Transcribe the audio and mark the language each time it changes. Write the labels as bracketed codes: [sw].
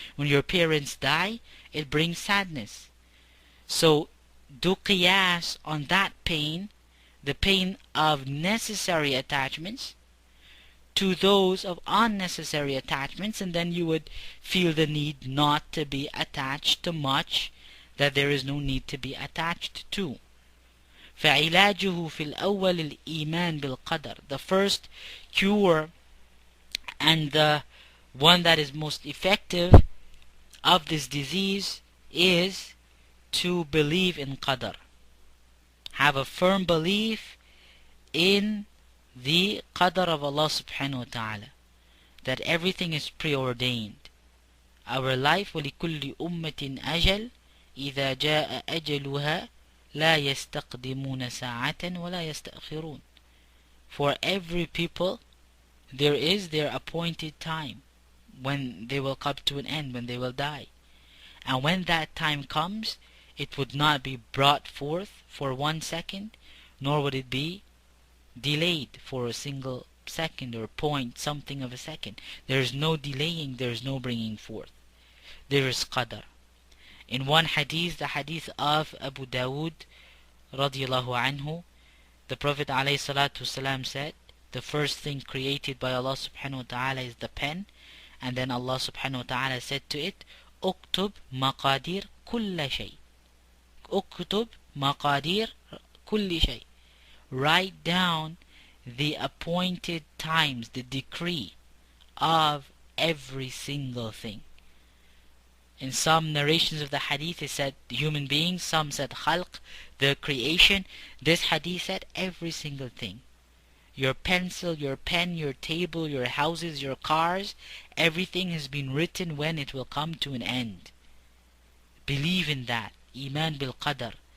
[en] When your parents die, it brings sadness. So do qiyas on that pain, the pain of necessary attachments, to those of unnecessary attachments, and then you would feel the need not to be attached to much that there is no need to be attached to. [ar] فعلاجه في الأول الإيمان بالقدر. [en] The first cure and the one that is most effective of this disease is to believe in qadar. Have a firm belief in the qadar of Allah subhanahu wa ta'ala, that everything is preordained. Our life, [ar] وَلِكُلِّ أُمَّةٍ أَجَلٍ إِذَا جَاءَ أَجَلُهَا لَا يَسْتَقْدِمُونَ سَاعَةً وَلَا يَسْتَأْخِرُونَ. [en] For every people, there is their appointed time when they will come to an end, when they will die. And when that time comes, it would not be brought forth for 1 second, nor would it be delayed for a single second or point something of a second. There is no delaying, there is no bringing forth. There is qadar. In one hadith, the hadith of Abu Dawood radiyallahu anhu, the Prophet ﷺ said, the first thing created by Allah subhanahu wa ta'ala is the pen, and then Allah subhanahu wa ta'ala said to it, [ar] اكتب مقادير كل شيء. اكتب مقادير كل شيء. [en] Write down the appointed times, the decree of every single thing. In some narrations of the hadith it said human beings, some said khalq, the creation. This hadith said every single thing. Your pencil, your pen, your table, your houses, your cars, everything has been written when it will come to an end. Believe in that. Iman bil qadar.